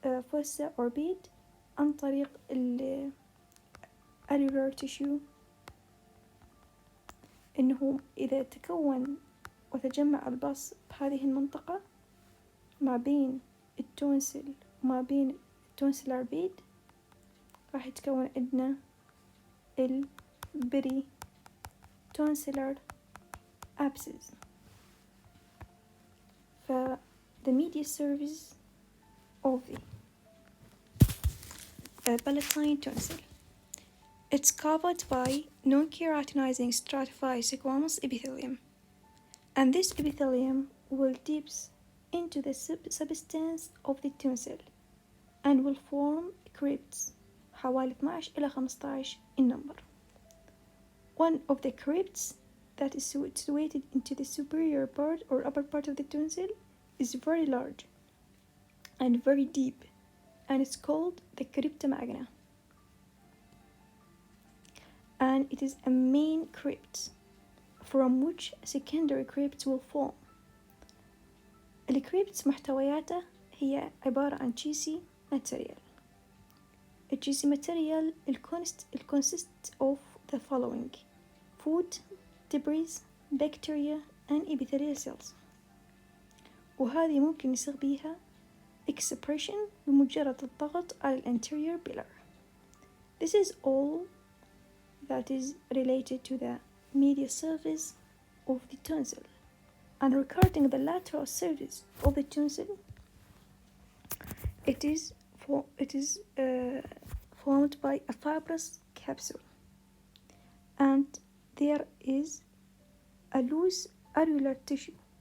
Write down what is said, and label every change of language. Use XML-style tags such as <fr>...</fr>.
<ar>فوسة أوربيت عن طريق الألولار تيشو، إنه إذا تكون وتجمع البص بهذه المنطقة ما بين التونسل وما بين التونسلار بيد راح يتكون عندنا البري تونسلر abscess.</ar> <en>The medial surface of the palatine tonsil, it's covered by non-keratinizing stratified squamous epithelium, and this epithelium will dip into the substance of the tonsil and will form crypts</en> <ar>حوالي 12 إلى 15</ar> <en>in number. One of the crypts that is situated into the superior part or upper part of the tonsil is very large and very deep, and it's called the crypta magna, and it is a main crypt from which secondary crypts will form.</en> <ar>الكريبتس محتوياته هي عبارة عن cheesy material.</ar> <en>A cheesy material consists of the following: food, debris, bacteria and epithelial cells.</en> <ar>وهذه ممكن يصير بيها expression بمجرد الضغط على anterior pillar.</ar> <en>This is all that is related to the medial surface of the tonsil. And regarding the lateral surface of the tonsil, it is formed by a fibrous capsule, and there is a loose alveolar tissue</en>